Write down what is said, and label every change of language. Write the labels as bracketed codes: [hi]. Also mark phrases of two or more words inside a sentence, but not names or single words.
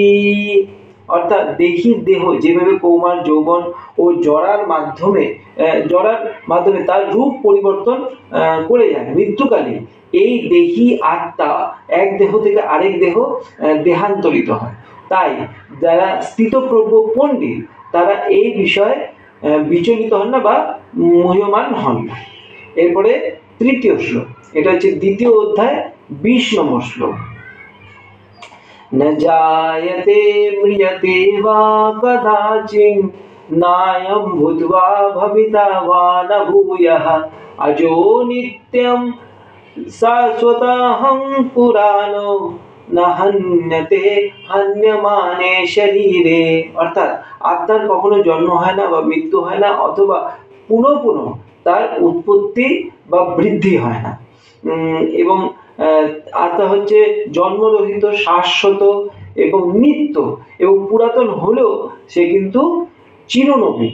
[bn] অর্থাৎ দেহির দেহ যেভাবে কৌমার, যৌবন ও জরার মাধ্যমে তার রূপ পরিবর্তন করে যায় মৃত্যুকালে, এই দেহি আত্মা এক দেহ থেকে আরেক দেহান্তরিত হয়। তাই যারা স্থিতপ্রজ্ঞ পণ্ডিত তারা এই বিষয়ে বিচলিত হন না বা মুহ্যমান হন না। এরপরে তৃতীয় শ্লোক, এটা হচ্ছে দ্বিতীয় অধ্যায়, 20 নম্বর শ্লোক। [sa] न जायते म्रियते वा कदाचित् नायं भूत्वा भविता वा न भूयः अजो नित्यं शाश्वतोऽहं पुराणो न हन्यते हन्यमाने शरीरे। [bn] অর্থাৎ আত্মার কখনো জন্ম হয় না বা মৃত্যু হয় না, অথবা পুনঃ পুনঃ তার উৎপত্তি বা বৃদ্ধি হয় না, এবং আত্মা হচ্ছে জন্মরহিত, শাশ্বত এবং নিত্য এবং পুরাতন হলেও সে কিন্তু চিরনবীন।